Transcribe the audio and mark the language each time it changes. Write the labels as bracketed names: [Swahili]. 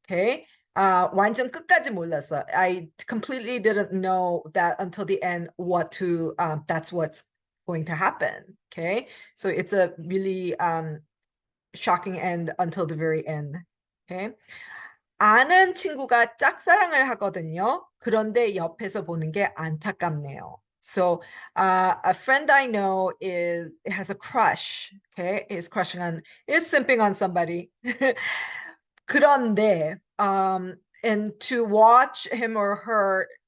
[Korean] Okay, 완전 끝까지 몰랐어. [English] I completely didn't know that until the end that's what's going to happen. Okay, so it's a really shocking end until the very end. Okay. [Korean] 아는 친구가 짝사랑을 하거든요. 그런데 옆에서 보는 게 안타깝네요. [English] So a friend I know has a crush. Okay, is simping on somebody. 그런데 and to watch him or her